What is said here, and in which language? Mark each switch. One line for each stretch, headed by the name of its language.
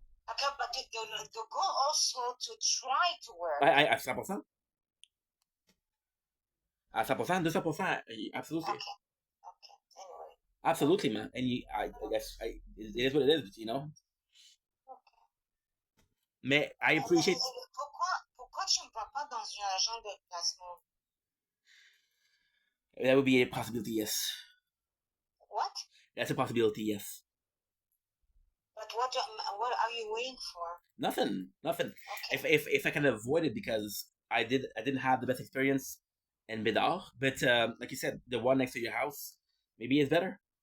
English: Okay, but the goal also to try to work.
French: À 100%.
English: À 100%, 200%, absolutely. Okay. Anyway. Absolutely, man. And I guess it is what it is, you know. Okay.
French: Mais
English: I appreciate.
French: Pourquoi tu ne vas pas dans un agent de placement?
English: That would be a possibility, yes. What? That's a possibility, yes. But what are you waiting for? Nothing. Okay. If I can avoid it because I didn't have the best experience in Bidar, but like you said, the one next to your house maybe is better.